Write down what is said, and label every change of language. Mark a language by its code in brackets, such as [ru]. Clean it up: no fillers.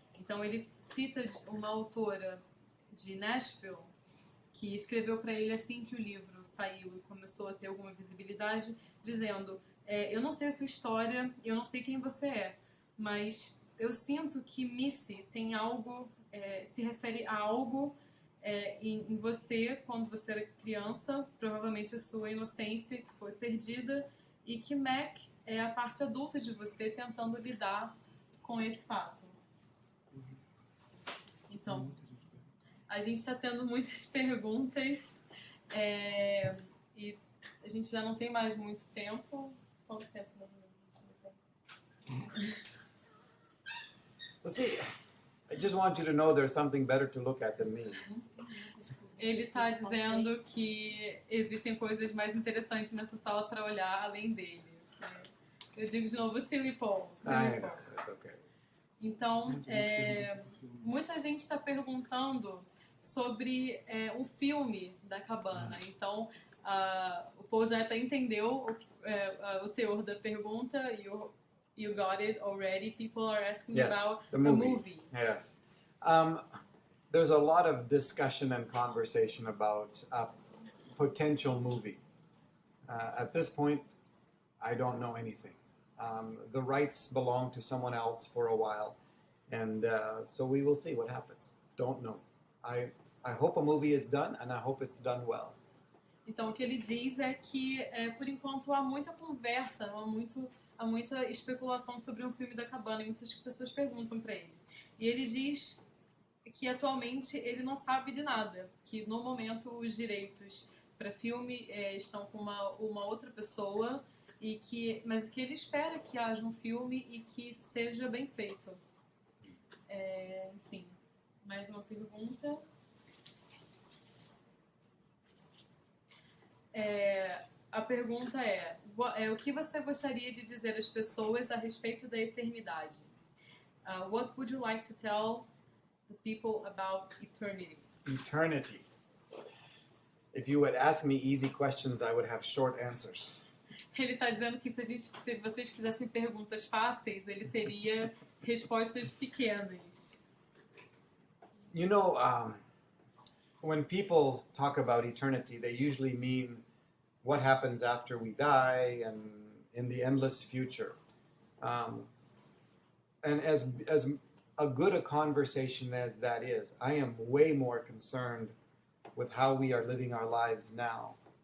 [pt] Então ele cita uma autora de Nashville que escreveu para ele assim que o livro saiu e começou a ter alguma visibilidade, dizendo, eu não sei a sua história, eu não sei quem você é, mas eu sinto que Missy tem algo, se refere a algo em você quando você era criança, provavelmente a sua inocência que foi perdida, e que Mac é a parte adulta de você tentando lidar com esse fato. Então, a gente está tendo muitas perguntas e a gente já não tem mais muito tempo. Quanto tempo a gente tem? [en] Well, see, I just want you to know there's something better to look at than me. [pt] Ele está dizendo que existem coisas mais interessantes nessa sala para olhar além dele. Eu digo de novo, Silly Paul. [en] That's okay. [pt] Então, muita gente está perguntando sobre um filme da cabana. Então, o Paul já até entendeu o teor da pergunta. [en] You got it already. People are asking about the movie. Yes. There's a lot of discussion and conversation about a potential movie. At this point, I don't know anything. The rights belong to someone else for a while, and so we will see what happens. Don't know. I hope a movie is done, and I hope it's done well. [pt] Então, o que ele diz é que, por enquanto, há muita conversa, há muita especulação sobre um filme da cabana, e muitas pessoas perguntam para ele. E ele diz que, atualmente, ele não sabe de nada, que, no momento, os direitos para filme estão com uma outra pessoa, mas que ele espera que haja um filme e que seja bem feito. Enfim, mais uma pergunta. A pergunta o que você gostaria de dizer às pessoas a respeito da eternidade? [en] What would you like to tell the people about eternity? Eternity. If you would ask me easy questions, I would have short answers. [pt] Ele está dizendo que se vocês fizessem perguntas fáceis, ele teria respostas pequenas. [en] You know, when people talk about eternity, they usually mean what happens after we die and in the endless future. And as a good a conversation as that is, I am way more concerned with how we are living our lives now.